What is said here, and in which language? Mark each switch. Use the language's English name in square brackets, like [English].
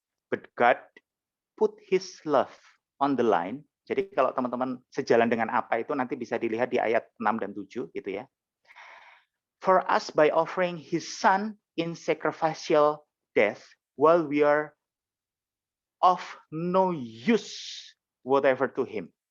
[English] But God put His love on the line. [Indonesian] Jadi kalau teman-teman sejalan dengan apa itu nanti bisa dilihat di ayat 6 dan 7 gitu ya. [English] For us by offering His Son in sacrificial death while we are of no use whatever to Him.